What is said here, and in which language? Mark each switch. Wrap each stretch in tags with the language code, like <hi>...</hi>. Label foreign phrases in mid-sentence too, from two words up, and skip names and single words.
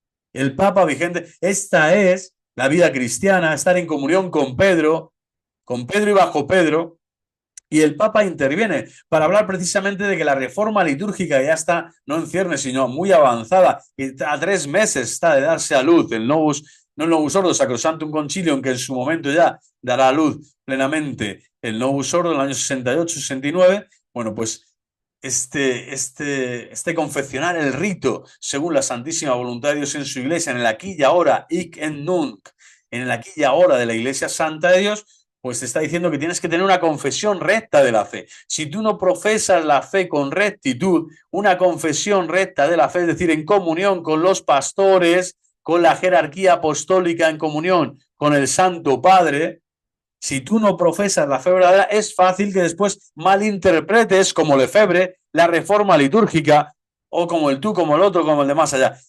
<es>esta es la vida cristiana, estar en comunión con Pedro y bajo Pedro, y el Papa interviene para hablar precisamente de que la reforma litúrgica ya está, no en ciernes, sino muy avanzada, y a 3 meses está de darse a luz el Novus Ordo Sacrosanctum Concilium, que en su momento ya dará a luz plenamente el Novus Ordo en el año 68-69. Bueno, pues este confeccionar el rito según la santísima voluntad de Dios en su iglesia, en el aquí y ahora,</es> <la>hic et nunc,</la> <es>en el aquí y ahora de la iglesia santa de Dios, pues te está diciendo que tienes que tener una confesión recta de la fe. Si tú no profesas la fe con rectitud, una confesión recta de la fe, es decir, en comunión con los pastores, con la jerarquía apostólica, en comunión con el Santo Padre, si tú no profesas la fe verdadera, es fácil que después malinterpretes, como Lefebvre, la reforma litúrgica, o como el tú, como el otro, como el de más allá.</es>